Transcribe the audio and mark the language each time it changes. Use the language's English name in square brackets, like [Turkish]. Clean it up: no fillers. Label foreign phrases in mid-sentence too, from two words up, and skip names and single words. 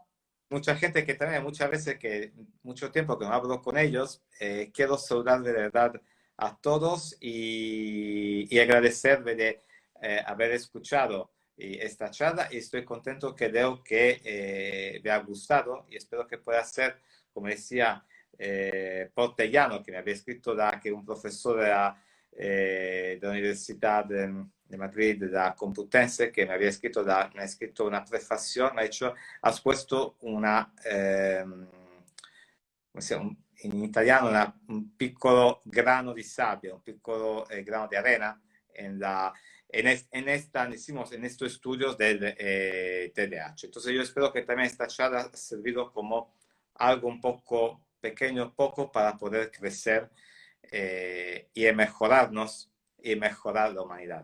[Spanish] Mucha gente que también muchas veces que mucho tiempo que no hablo con ellos, quiero saludar de verdad a todos y agradecerles de haber escuchado esta charla y estoy contento que veo que me ha gustado y espero que pueda ser, como decía Portellano, que me había escrito que un profesor de la Universidad de Madrid, de la Complutense, que me había escrito, me ha escrito una prefación, me ha dicho, has puesto una, [Italian] in italiano, un piccolo grano di sabbia, un piccolo grano di arena [Spanish] decimos, en estos estudios del TDAH. Entonces yo espero que también esta charla ha servido como algo un poco pequeño, poco para poder crecer y mejorarnos y mejorar la humanidad.